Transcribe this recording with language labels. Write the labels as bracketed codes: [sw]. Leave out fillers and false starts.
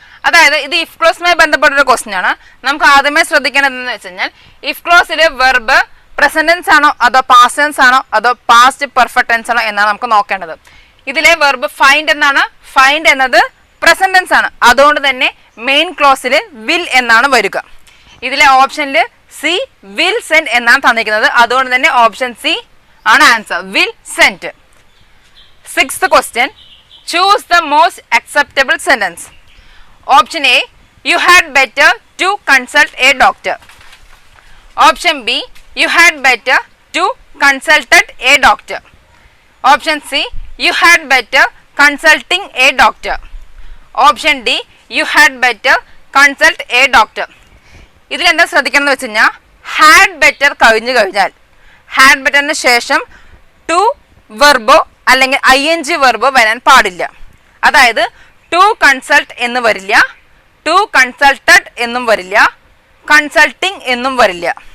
[ml] അതായത് ഇത് if ക്ലോസുമായി ബന്ധപ്പെട്ടൊരു question ആണ്. നമുക്ക് ആദ്യമേ ശ്രദ്ധിക്കേണ്ടതെന്ന് വെച്ച് കഴിഞ്ഞാൽ ഇഫ് ക്ലോസിലെ വെർബ് പ്രസന്റ് ടെൻസ് ആണോ അതോ പാസ്റ്റ് ടെൻസ് ആണോ അതോ പാസ്റ്റ് പെർഫെക്റ്റ് ടെൻസ് ആണോ എന്നാണ് നമുക്ക് നോക്കേണ്ടത്. ഇതിലെ വെർബ് ഫൈൻഡ് എന്നാണ്. ഫൈൻഡ് എന്നത് പ്രസന്റ് ടെൻസ് ആണ്. അതുകൊണ്ട് തന്നെ മെയിൻ ക്ലോസിൽ വിൽ എന്നാണ് വരിക. ഇതിലെ ഓപ്ഷനിൽ സി, വിൽ സെൻഡ് എന്നാണ് തന്നിരിക്കുന്നത്. അതുകൊണ്ട് തന്നെ ഓപ്ഷൻ സി ആണ് answer, will send. [en] Sixth question, choose the most acceptable sentence. Option A, you had better to consult a doctor. Option B, you had better to consulted a doctor. Option C, you had better consulting a doctor. Option D, you had better consult a doctor. [ml] ഇതിൽ എന്താ ശ്രദ്ധിക്കണം എന്ന് വെച്ച് കഴിഞ്ഞാൽ had better കഴിഞ്ഞു കഴിഞ്ഞാൽ had ബെറ്ററിന് ശേഷം to വെർബോ അല്ലെങ്കിൽ ING വെർബോ വരാൻ പാടില്ല. അതായത് ടു കൺസൾട്ട് എന്ന് വരില്ല, ടു കൺസൾട്ടഡ് എന്നും വരില്ല, കൺസൾട്ടിങ് എന്നും വരില്ല.